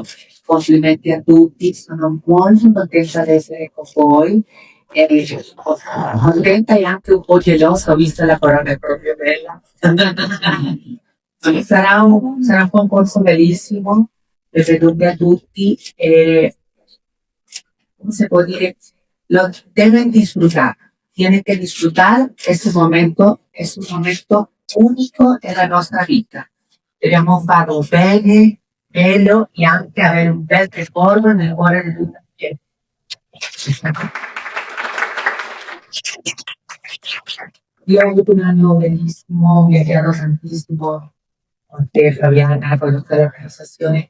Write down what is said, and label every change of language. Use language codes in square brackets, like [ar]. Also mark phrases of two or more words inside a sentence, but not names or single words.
[it] Complimenti a tutti, sono molto contenta di essere con voi e contenta e anche un po' gelosa, vista la corona è proprio bella. Sarà un concorso bellissimo. Benvenuti a tutti e, [es] ¿cómo se puede decir? Lo deben disfrutar. Tienen que disfrutar este momento, es un momento [it] unico nella nostra vita. Dobbiamo farlo bene, bello e anche avere un bel ricordo nel cuore di tutta la gente. Io ho avuto un anno bellissimo, mi ha creato tantissimo con te, Fabiana, con tutta l'organizzazione.